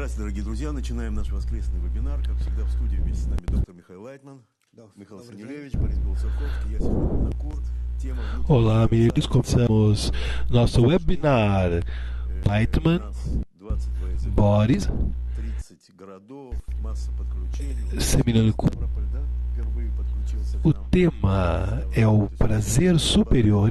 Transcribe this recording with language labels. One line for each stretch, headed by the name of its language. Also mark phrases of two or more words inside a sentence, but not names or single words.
Russian: дорогие друзья, начинаем наш воскресный вебинар. Как всегда, в студии вместе с нами доктор Михаил Лайтман, Михаил Санилевич, Борис Белцерковский, я Сергей Накур. Тема
Portuguese: Olá, amigos, começamos nosso webinar. Leitman, Boris, Seminole. O tema é o prazer superior.